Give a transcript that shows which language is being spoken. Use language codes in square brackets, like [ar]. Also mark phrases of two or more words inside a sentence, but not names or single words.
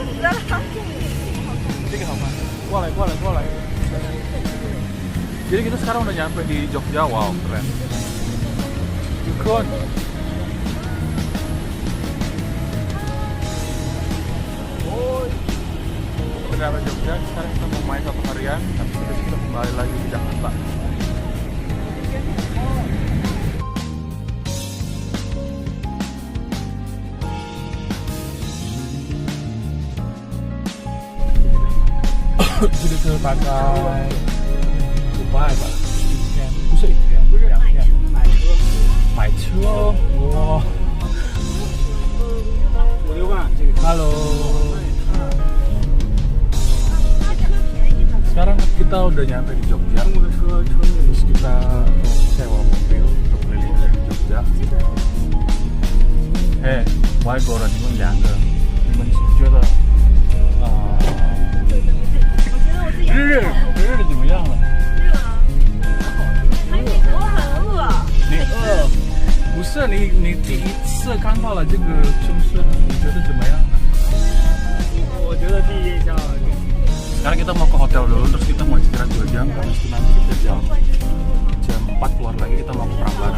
[zh] 这个好吗？过来，过来， [id] 过来。Jadi kita sekarang udah nyampe di Jogja, wow keren. Yukun. Dari Jogja, sekarang kita mau main 1 harian, tapi kita kembali lagi ke Jakarta. Jadi kita pakai lupa apa? [zh] 不是1天，2天。买车，哇！5、6万这个。 [id] Halo。Sekarang kita udah nyampe di Jogja, terus kita sewa mobil untuk keliling dari Jogja. [zh] 哎，外国人，你们2个，你们觉得日的怎么样了？热啊，还没，我很饿。你饿？不是，你第一次看到了这个城市，你觉得怎么样？我觉得第一印象。 [id] Sekarang kita mau ke hotel dulu, terus kita mau istirahat 2 jam. Habis itu nanti kita jam 4 keluar lagi, kita mau ke Prambanan.